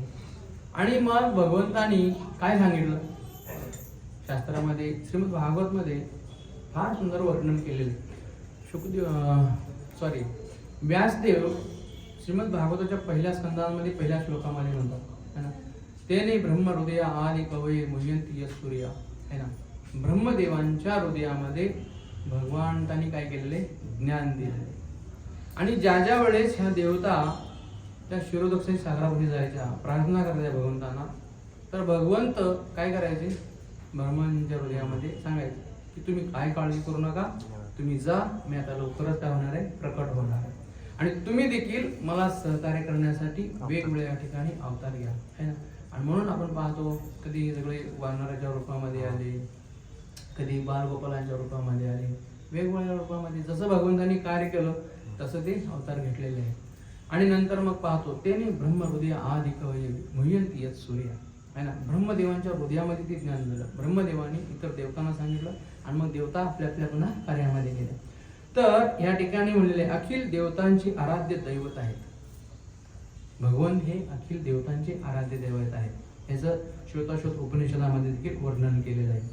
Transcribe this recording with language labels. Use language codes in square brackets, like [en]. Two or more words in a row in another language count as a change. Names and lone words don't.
[mr] आणि मग भगवंतांनी काय सांगितलं शास्त्रामध्ये? श्रीमद भागवतमध्ये फार सुंदर वर्णन केलेले. व्यासदेव श्रीमद भागवताच्या पहिल्या स्कंदामध्ये पहिल्या श्लोकामध्ये म्हणतात [hi] है ना, [sa] तेने ब्रह्म हृदय आदि कवये मुह्यंती यत् सूर्या [hi] है ना, [mr] ब्रह्मदेवांच्या हृदयामध्ये भगवंतांनी काय केलेले ज्ञान दिलेले. आणि ज्या ज्या वेळेस ह्या देवता त्या शिरोदक्षिणी सागरामध्ये जायच्या, प्रार्थना करायच्या भगवंतांना, तर भगवंत काय करायचे, ब्रह्मांच्या हृदयामध्ये सांगायचे की तुम्ही काय काळजी करू नका, तुम्ही जा, मी आता लवकरच काय होणार आहे, प्रकट होणार आहे. आणि तुम्ही देखील मला सहकार्य करण्यासाठी वेगवेगळ्या ठिकाणी अवतार घ्या, [hi] है ना. [mr] आणि म्हणून आपण पाहतो कधी सगळे वानराच्या रूपामध्ये आले, कधी बालगोपालांच्या रूपामध्ये आले, वेगवेगळ्या रूपामध्ये जसं भगवंतांनी कार्य केलं तसं ते अवतार घेतलेले आहे. आणि नंतर मग पाहतो [sa] त्याने ब्रह्महृदय आदिक मुह्यंती यत् सूर्य, [mr] आहे ना. ब्रह्मदेवांच्या हृदयामध्ये ते ज्ञान दिलं. ब्रह्मदेवाने इतर देवतांना सांगितलं आणि मग देवता आपल्या आपल्या पुन्हा कार्यामध्ये गेले. तर या ठिकाणी म्हणलेले अखिल देवतांची आराध्य दैवत आहेत. भगवंत हे अखिल देवतांचे आराध्य दैवत आहेत. ह्याचं श्वेताश्वत उपनिषदामध्ये देखील वर्णन केलेलं आहे.